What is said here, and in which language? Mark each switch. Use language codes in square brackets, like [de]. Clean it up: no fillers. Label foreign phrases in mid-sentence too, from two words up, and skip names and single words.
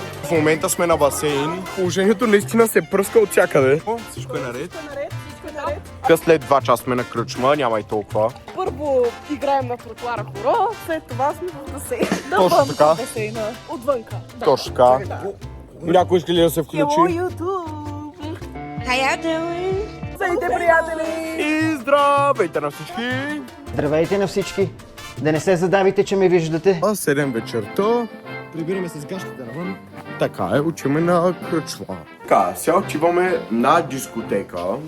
[bg] В момента сме на басейн, положението наистина се пръска от всякъде. Всичко е наред. След 2 часа сме на кръчма, няма и толкова. Първо играем на тротуара хоро, след това сме в басейн. Точно така. Басейна. Отвънка. Точно така. Някой иска ли да се включи? [en] Hello, YouTube! How you doing? [bg] Здравейте, приятели! И здравейте на всички! Здравейте на всички. Да не се задавите, че ме виждате. 7 вечерта. Прибираме се с гащите навън. Така е, учиме на кръчма. Така, сега отиваме на дискотека.